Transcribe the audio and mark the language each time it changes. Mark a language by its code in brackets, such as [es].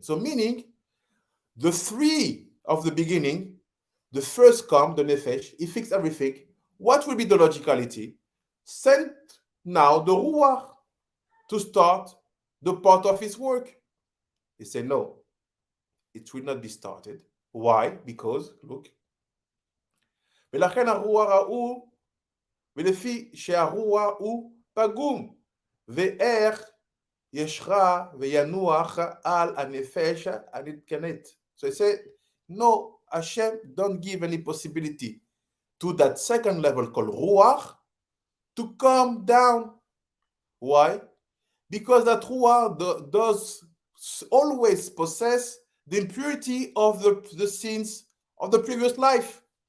[en] So meaning, the 3 of the beginning, the first come, the Nefesh, he fixed everything. What will be the logicality? Send now the Ruach to start the part of his work. He said, no, it will not be started. Why? Because, look, [he] ולכן הרוח ההוא, ולפי שהרוח הוא פגום, ואיך ישרה וינוח על הנפש הנתקנת. [en] So he said, no, Hashem don't give any possibility to that second level called Ruach to come down. Why? Because that Ruach does always possess the impurity of the sins of the previous life.